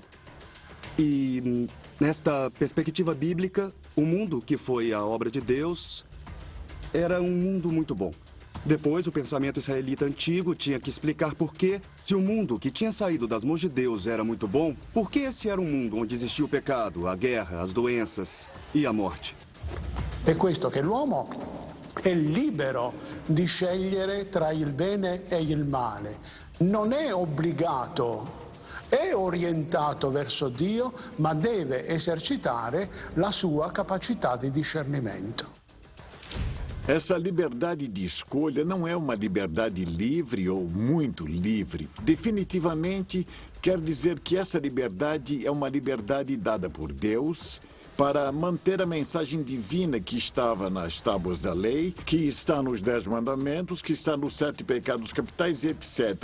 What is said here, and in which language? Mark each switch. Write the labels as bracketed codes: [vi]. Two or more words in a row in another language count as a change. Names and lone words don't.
[pt] E, nesta perspectiva bíblica, o mundo que foi a obra de Deus era um mundo muito bom. Depois, o pensamento israelita antigo tinha que explicar por que, se o mundo que tinha saído das mãos de Deus era muito bom, por que esse era um mundo onde existia o pecado, a guerra, as doenças e a morte. [it] È questo che l'uomo è libero di scegliere tra il bene e il male. Non è obbligato, è orientato verso Dio, ma deve esercitare la sua capacità di discernimento. [pt] Essa liberdade de escolha não é uma liberdade livre ou muito livre. Definitivamente, quer dizer que essa liberdade é uma liberdade dada por Deus para manter a mensagem divina que estava nas tábuas da lei, que está nos 10 mandamentos, que está nos 7 pecados capitais, etc.